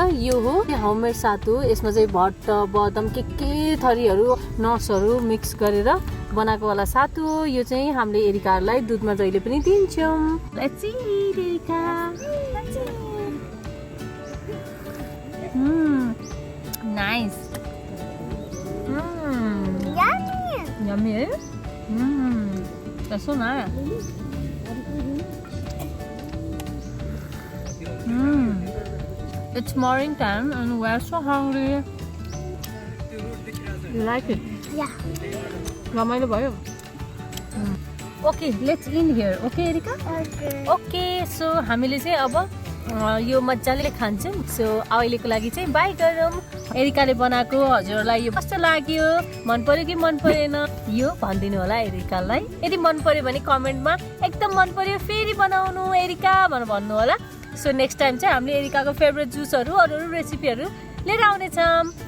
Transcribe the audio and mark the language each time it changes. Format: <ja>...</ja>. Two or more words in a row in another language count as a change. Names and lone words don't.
<ne>यो हो होममेड सातु यसमा चाहिँ भट्ट बदाम के थरीहरू नट्सहरू मिक्स गरेर बनाएको वाला सातु यो चाहिँ हामीले एरिकाहरूलाई दुधमा जहिले पनि दिन्छौँ</ne> <en>let's eat</en> <ne>एरिका</ne> <en>nice yummy</en> <hi>है कैसो ना</hi> <en>It's morning time and we're so hungry. You like it? Yeah.</en> <ne>रमाइलो भयो</ne> <en>okay let's in here okay Erica okay so</en> <ne>हामीले चाहिँ अब यो मजाले खान्छौँ सो अहिलेको लागि चाहिँ बाई गरौँ एरिकाले बनाएको हजुरलाई यो कस्तो लाग्यो मन पर्यो कि मन परेन यो भनिदिनु होला एरिकालाई यदि मन पर्यो भने कमेन्टमा एकदम मन पर्यो फेरि बनाउनु एरिका भनेर भन्नु होला सो</ne> <en>next time</en> <ne>चाहिँ हामीले एरिकाको फेभरेट जुसहरू अरू रेसिपीहरू लिएर आउनेछौँ</ne>